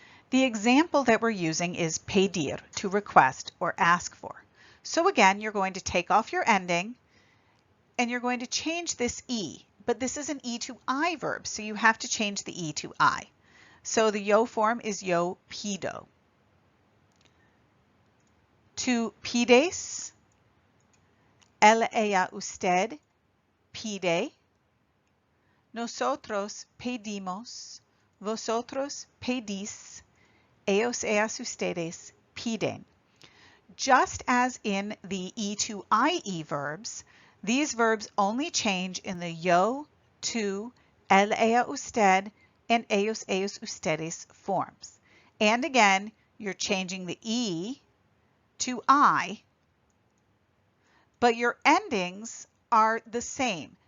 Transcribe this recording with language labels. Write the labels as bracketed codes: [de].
[en] The example that we're using is pedir, to request or ask for. So again, you're going to take off your ending and you're going to change this E, but this is an E to I verb, so you have to change the E to I. So the yo form is [es] yo pido. Tú pides, él, ella, usted pide, nosotros pedimos, vosotros pedís, ellos, ellas, ustedes piden. [en] Just as in the E to IE verbs, these verbs only change in the [es] yo, tú, él, ella, usted, [en] and [es] ellos, ellos, ustedes [en] forms. And again, you're changing the E to I, but your endings are the same.